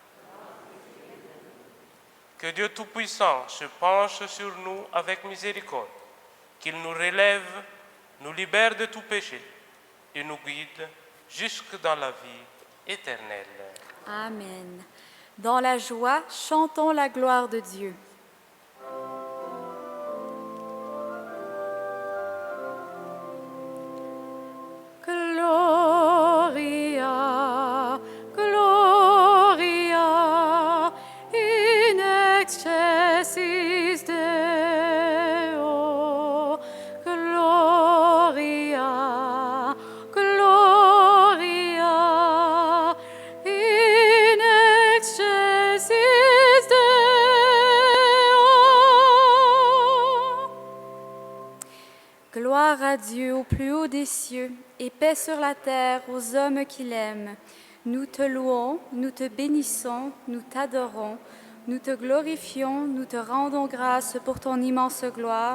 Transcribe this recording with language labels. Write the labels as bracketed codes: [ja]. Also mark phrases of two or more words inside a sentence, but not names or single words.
[fr] Que Dieu Tout-Puissant se penche sur nous avec miséricorde, qu'il nous relève, nous libère de tout péché et nous guide jusque dans la vie éternelle. Amen. Dans la joie, chantons la gloire de Dieu. [la] Gloria, Gloria, in excelsis Deo. Gloria, Gloria, in excelsis Deo. [fr] Gloire à Dieu au plus haut des cieux et paix sur la terre aux hommes qui l'aiment. Nous te louons, nous te bénissons, nous t'adorons, nous te glorifions, nous te rendons grâce pour ton immense gloire.